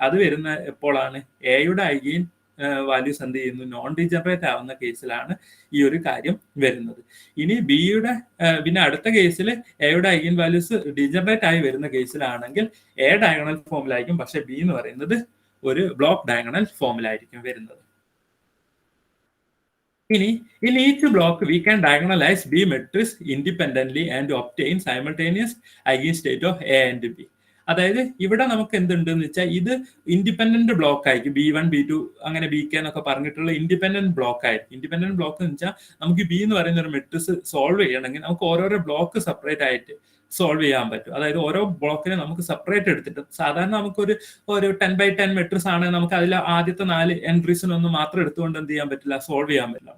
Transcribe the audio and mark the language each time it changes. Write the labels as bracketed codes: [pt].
[ml] അത് വരുന്ന എപ്പോഴാണ്, എയുടെ ഐഗൻ വാല്യൂസ് എന്ത് ചെയ്യുന്നു, നോൺ ഡീജനറേറ്റ് ആവുന്ന കേസിലാണ് ഈ ഒരു കാര്യം വരുന്നത്. ഇനി ബിയുടെ പിന്നെ അടുത്ത കേസിൽ എയുടെ ഐഗൻ വാല്യൂസ് ഡീജനറേറ്റ് ആയി വരുന്ന കേസിലാണെങ്കിൽ എ ഡയഗണൽ ഫോമിലായിരിക്കും, പക്ഷെ ബി എന്ന് പറയുന്നത് ഒരു ബ്ലോക്ക് ഡയഗണൽ ഫോമിലായിരിക്കും വരുന്നത്. [en] ഇനി in each block we can diagonalize B matrix independently and obtain simultaneous eigenstate of A and B. [ml] അതായത് ഇവിടെ നമുക്ക് എന്തുണ്ടെന്ന് വെച്ചാൽ ഇത് ഇൻഡിപെൻഡന്റ് ബ്ലോക്ക് ആയിരിക്കും. B1 B2 അങ്ങനെ BK എന്നൊക്കെ പറഞ്ഞിട്ടുള്ള ഇൻഡിപെൻഡന്റ് ബ്ലോക്ക് ആയിരിക്കും. ഇൻഡിപെൻഡന്റ് ബ്ലോക്ക് എന്ന് വെച്ചാൽ നമുക്ക് ബി എന്ന് പറയുന്ന ഒരു മെട്രിക്സ് സോൾവ് ചെയ്യണമെങ്കിൽ നമുക്ക് ഓരോരോ ബ്ലോക്ക് സെപ്പറേറ്റ് ആയിട്ട് സോൾവ് ചെയ്യാൻ പറ്റും. അതായത് ഓരോ ബ്ലോക്കിനെ നമുക്ക് സെപ്പറേറ്റ് എടുത്തിട്ട്, സാധാരണ നമുക്കൊരു 10x10 മെട്രിക്സ് ആണ്, നമുക്ക് അതിൽ ആദ്യത്തെ 4 എൻട്രീസിനൊന്നും മാത്രം എടുത്തുകൊണ്ട് എന്ത് ചെയ്യാൻ പറ്റില്ല, സോൾവ് ചെയ്യാൻ പറ്റില്ല.